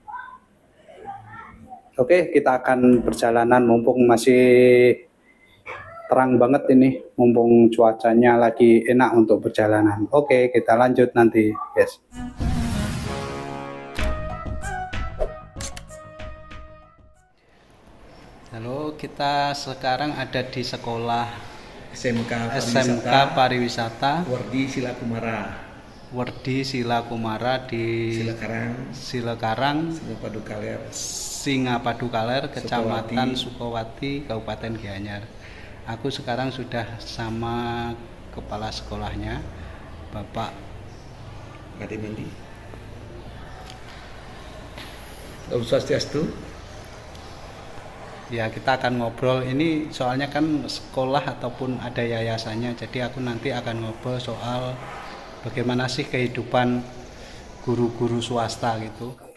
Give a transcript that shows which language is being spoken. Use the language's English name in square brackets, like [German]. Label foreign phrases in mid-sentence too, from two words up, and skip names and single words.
[Indonesian] Oke, kita akan perjalanan mumpung masih terang banget ini, mumpung cuacanya lagi enak untuk perjalanan. Oke, kita lanjut nanti, guys. Halo, kita sekarang ada di sekolah SMK Pariwisata Wardi Sila Kumara. Wardi Sila Kumara di Silakarang, Singapadu Kaler, Kecamatan Sukowati, Kabupaten Gianyar. Aku sekarang sudah sama kepala sekolahnya, Bapak [Balinese] Kademandi. Om Swastiastu. [Indonesian] Ya, kita akan ngobrol ini soalnya kan sekolah ataupun ada yayasannya, jadi aku nanti akan ngobrol soal bagaimana sih kehidupan guru-guru swasta gitu.